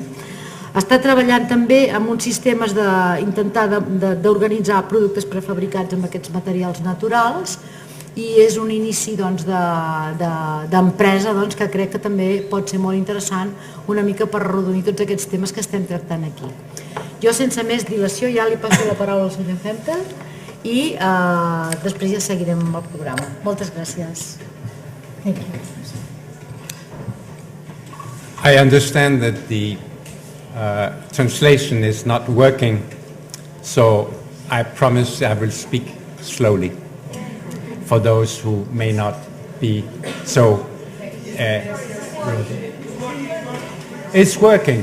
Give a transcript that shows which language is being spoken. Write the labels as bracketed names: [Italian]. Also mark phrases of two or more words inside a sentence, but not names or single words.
[Catalan] Està treballant també amb uns sistemes d'intentar d'organitzar productes prefabricats amb aquests materials naturals i és un inici d'empresa que crec que també pot ser molt interessant una mica per arrodonir tots aquests temes que estem tractant aquí. Jo sense més dilació ja li passo la paraula al senyor Hempel i després ja seguirem amb el programa. Moltes gràcies. [English] I understand that the translation is not working, so I promise I will speak slowly for those who may not be so... It's working.